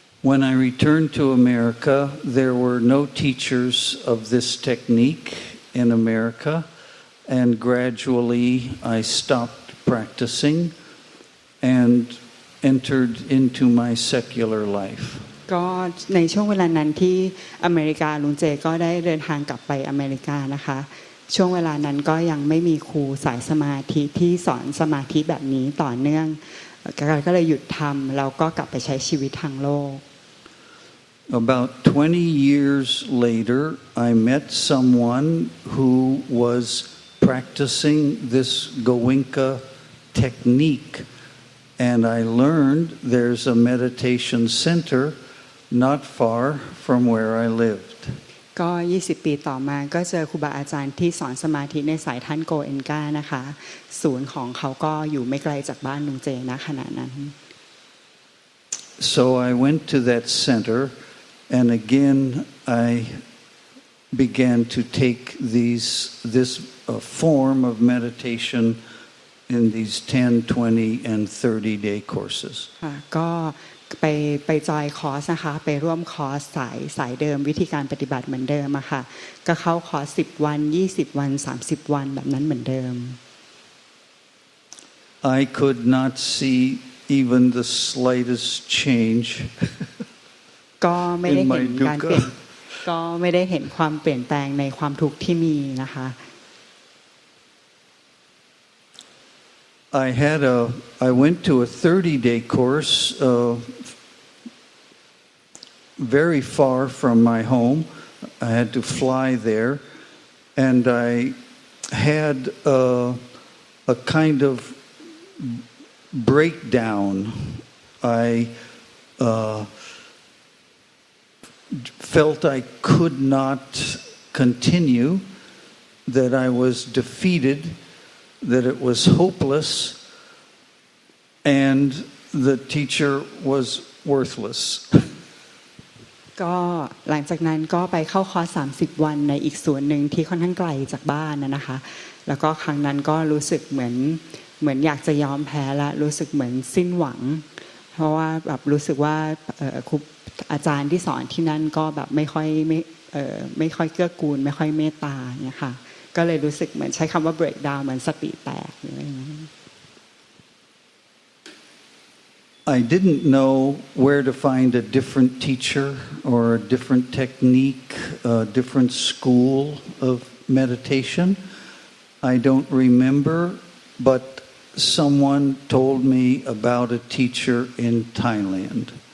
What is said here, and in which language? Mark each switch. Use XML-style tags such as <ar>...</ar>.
<en>When I returned to America, there were no teachers of this technique in America, and gradually I stopped practicing and entered into my secular life.</en> <th>ก็ในช่วงเวลานั้นที่อเมริกาลุงเจก็ได้เดินทางกลับไปอเมริกานะคะช่วงเวลานั้นก็ยังไม่มีครูสายสมาธิที่สอนสมาธิแบบนี้ต่อเนื่องก็เลยหยุดทำแล้วก็กลับไปใช้ชีวิตทางโลก</th> <en>About 20 years later, I met someone who was practicing this Goenka technique, and I learned there's a meditation center not far from where I lived.</en> <th>ก็20 ปีต่อมาก็เจอครูบาอาจารย์ที่สอนสมาธิในสายท่านโกเอนกานะคะศูนย์ของเขาก็อยู่ไม่ไกลจากบ้านลุงเจนะขณะนั้น</th> <en>So I went to that center, and again I began to take this form of meditation in these 10, 20, and 30-day courses.</en> <th>ก็ไปจอยคอร์สนะคะไปร่วมคอร์สสายเดิมวิธีการปฏิบัติเหมือนเดิมอะค่ะก็เข้าคอร์ส10 วัน20 วัน30 วันแบบนั้นเหมือนเดิม</th> <en>I could not see even the slightest change</en> <th>ก็ไม่ได้เห็นการเปลี่ยนก็ไม่ได้เห็นความเปลี่ยนแปลงในความทุกข์ที่มีนะคะ</th> <en>I went to a 30-day course very far from my home. I had to fly there, and I had a kind of breakdown. I felt I could not continue, that I was defeated, that it was hopeless, and the teacher was worthless.</en> <th>ก็หลังจากนั้นก็ไปเข้าคอร์ส30 วันในอีกส่วนหนึ่งที่ค่อนข้างไกลจากบ้านนะคะแล้วก็ครั้งนั้นก็รู้สึกเหมือนอยากจะยอมแพ้และรู้สึกเหมือนสิ้นหวังเพราะว่าแบบรู้สึกว่าครูอาจารย์ที่สอนที่นั่นก็แบบไม่ค่อยเกื้อกูลไม่ค่อยเมตตาเนี่ยค่ะก็เลยรู้สึกเหมือนใช้คำว่า</th> <en>break down</en> <th>เหมือนสติแตกอะไรอย่างเงี้ย</th> <en>I didn't know where to find a different teacher or a different technique, a different school of meditation. I don't remember, but someone told me about a teacher in Thailand.</en>